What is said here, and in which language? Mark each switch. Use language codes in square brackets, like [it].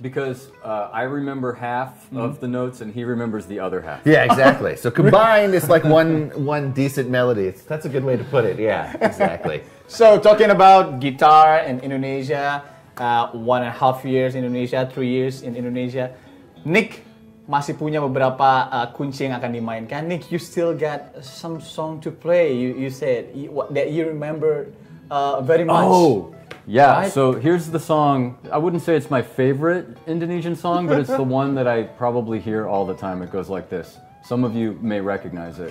[en] Because I remember half of the notes and he remembers the other half. Yeah, exactly. So combined, it's like one decent melody. That's a good way to put it. Yeah, exactly. So talking about guitar in Indonesia, 1.5 years in Indonesia, 3 years in Indonesia. [id] Nick masih punya beberapa kunci yang akan dimainkan. [en] Nick, you still got some song to play. You said that you remember very much. Oh, yeah. Right? So here's the song. I wouldn't say it's my favorite Indonesian song, but it's the one that I probably hear all the time. It goes like this. Some of you may recognize it.